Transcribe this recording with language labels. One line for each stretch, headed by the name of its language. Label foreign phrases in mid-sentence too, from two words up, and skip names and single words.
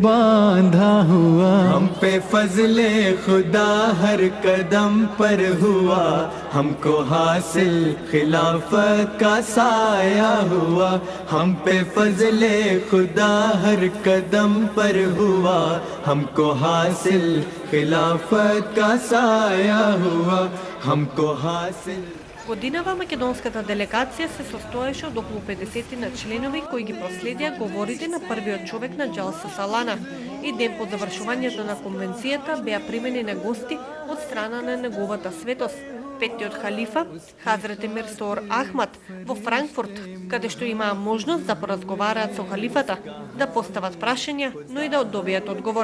Urdu: باندھا ہوا ہم پہ فضلِ خدا ہر قدم پر ہوا ہم کو حاصل خلافت کا سایہ ہوا ہم پہ فضلِ خدا ہر قدم پر ہوا ہم کو حاصل خلافت کا سایہ ہوا ہم کو حاصل
Macedonian: Годинава македонската делегација се состоеше од околу 50 на членови кои ги проследија говорите на првиот човек на Џалса Салана и ден по завршувањето на конвенцијата беа примени на гости од страна на неговата светост, петтиот халифа Хазрете Мирсор Ахмад во Франкфурт, каде што имаа можност да поразговараат со халифата, да постават прашања, но и да добијат одговор.